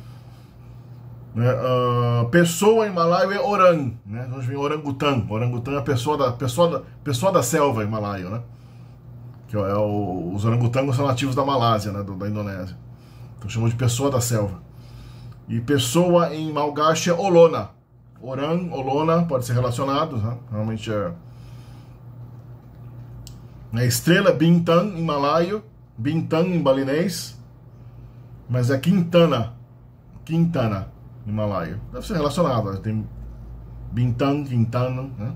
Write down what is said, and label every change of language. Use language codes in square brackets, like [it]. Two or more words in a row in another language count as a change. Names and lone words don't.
[pt] Pessoa em malaio é orang, né, onde vem orangutan. Orangutan é a pessoa da selva em malaio, né, que os orangotangos são nativos da Malásia, né, da Indonésia. Então chamam de pessoa da selva. E pessoa em malgache é olona. Orang, olona, pode ser relacionado, né? Realmente é. A estrela é bintang em malaio, bintang em balinês, mas é quintana em malaio. Deve ser relacionado, tem bintang, quintana, né?